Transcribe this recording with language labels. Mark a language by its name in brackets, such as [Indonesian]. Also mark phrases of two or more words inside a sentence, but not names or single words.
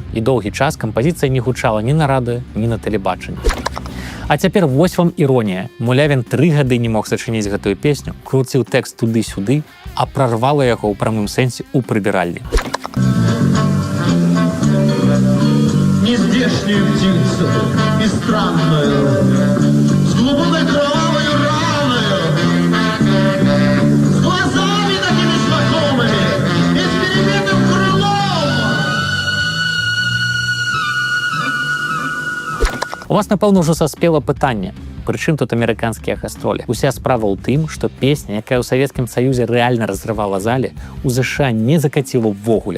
[Belarusian] І доўгі час кампазіцыя не гучала ні на радыё, ні на тэлебачанні. А цяпер вось вам іронія. Мулявін 3 гады не мог сачыніць гэтую песню, круціў тэкст туды-сюды, а прарвала яго ў прамым сэнсе ў прыбіральні. [Russian] нездешнюю птицу и странную, с глубокой кровавой раной, с глазами такими знакомыми и с перебитым крылом. [Belarusian] У вас, напэўна, ўжо саспела пытанне. Прычым тут амерыканскія гастролі. Уся справа ў тым, што песня, якая ў Савецкім Саюзе рэальна разрывала залі, у ЗША не закаціла ўвогуле.